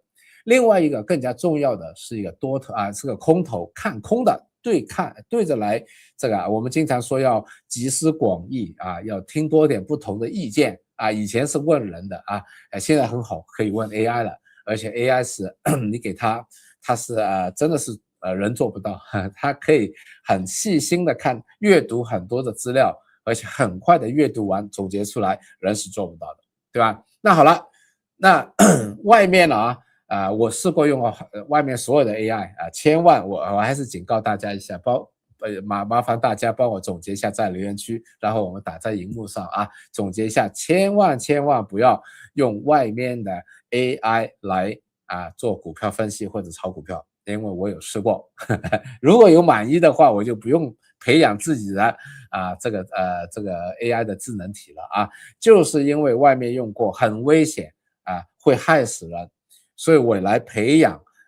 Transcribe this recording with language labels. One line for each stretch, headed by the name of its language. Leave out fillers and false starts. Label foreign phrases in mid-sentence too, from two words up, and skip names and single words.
Chinese: 另外一個更加重要的是一個多头是個空头看空的，对着来這個我們經常說要集思廣益要聽多點不同的意見以前是問人的現在很好可以問 AI 了，而且 AI 是你給他是真的是人做不到，他可以很細心的看閱讀很多的資料，而且很快的閱讀完總結出來，人是做不到的，對吧？那好了，那外面我試過用外面所有的 AI千萬我還是警告大家一下， 麻煩大家幫我總結一下在留言區，然後我們打在熒幕上啊，總結一下，千萬不要用外面的 AI 來做股票分析或者炒股票，因為我有試過，如果有滿意的話，我就不用培養自己的這個 AI 的智能體了啊，就是因為外面用過很危險會害死人，所以我来培養